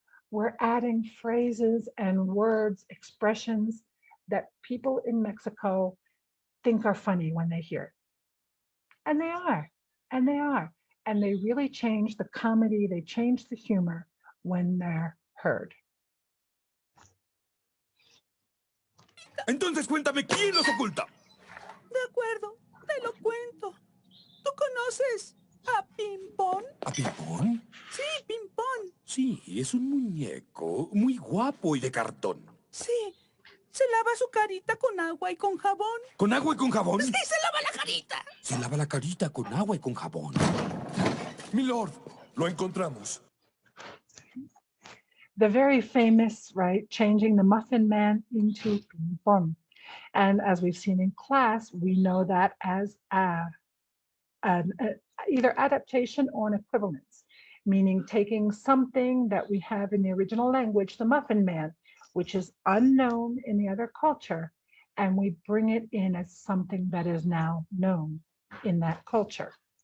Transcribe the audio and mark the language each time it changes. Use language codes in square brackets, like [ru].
[en] We're adding phrases and words, expressions that people in Mexico think are funny when they hear it. And they are, and they are. And they really change the comedy, they change the humor when they're heard. [es] Entonces cuéntame quién los oculta. De acuerdo, te lo cuento. ¿Tú conoces a Pimpón? ¿A Pimpón? Sí, Pimpón. Sí, es un muñeco muy guapo y de cartón. Sí, se lava su carita con agua y con jabón. ¿Con agua y con jabón? Sí, se lava la carita. Se lava la carita con agua y con jabón. Milord, lo encontramos. [en] The very famous, right, changing the Muffin Man into Pimpon. And as we've seen in class, we know that as either adaptation or an equivalence, meaning taking something that we have in the original language, the Muffin Man, which is unknown in the other culture, and we bring it in as something that is now known in that culture.